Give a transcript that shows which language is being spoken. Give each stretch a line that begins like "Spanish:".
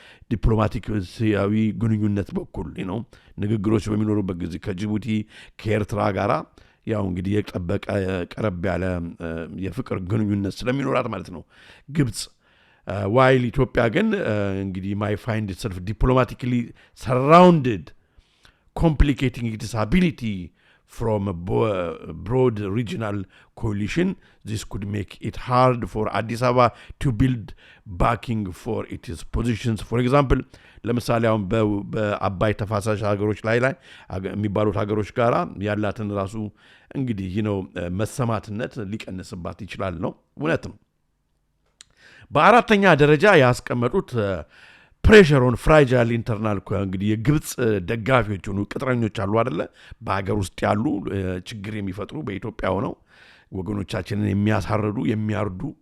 Amharic: በዲፕሎማቲካዊ ግንኙነት በኩል ንግግሮች በሚኖሩበት ጊዜ ከጅቡቲ ከኤርትራ ጋራ ያው እንግዲህ የጠበቀ ቀረብ ያለ የፍቅር ግንኙነት ስለሚኖራት ማለት ነው ግብጽ
English: while
Amharic: ኢትዮጵያ ግን እንግዲህ
English: might find itself diplomatically surrounded complicating its ability from a broad regional coalition. This could make it hard for Addis Ababa to build backing for its positions. For example,
Amharic: ለምሳሌ አሁን በአባይ ተፋሳሽ ሀገሮች ላይ የሚባሉት ሀገሮች ጋራ ያላትን ራሱ እንግዲህ መሰማትነት ሊቀንስባት ይችላል ነው እውነት ነው። በአራተኛ ደረጃ ያስቀመጡት
English: ፕሬሸር ኦን ፍራጃይል ኢንተርናል
Amharic: እንግዲህ የግብጽ ደጋፊዎች ሆኑ ቅጥረኞች አሉ አይደለ በሀገር ውስጥ ያሉ ችግር የሚፈጥሩ በኢትዮጵያ ሆነው ወገኖቻችንን የሚያሳርዱ የሚያርዱ